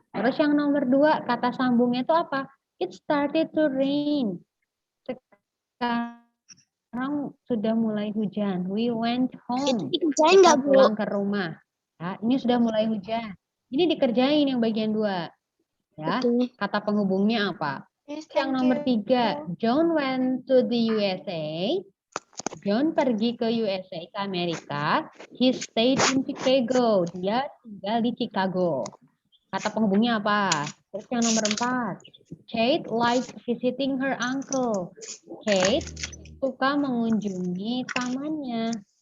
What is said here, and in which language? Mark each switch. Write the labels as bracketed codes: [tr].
[id] Terus yang nomor 2, kata sambungnya itu apa? [en] It started to rain. [id] Sekarang sudah mulai hujan. [en] We went home. [id] Dikerjain Kita nggak, Bu? pulang ke rumah. Ya, ini sudah mulai hujan. Ini dikerjain yang bagian 2. Ya, kata penghubungnya apa? Yang nomor 3, [en] John went to the USA. [id] John pergi ke USA, ke Amerika. [en] He stayed in Chicago. [id] Dia tinggal di Chicago. Kata penghubungnya apa? Terus yang nomor 4, [en] Kate likes visiting her uncle. [id] Kate suka mengunjungi pamannya.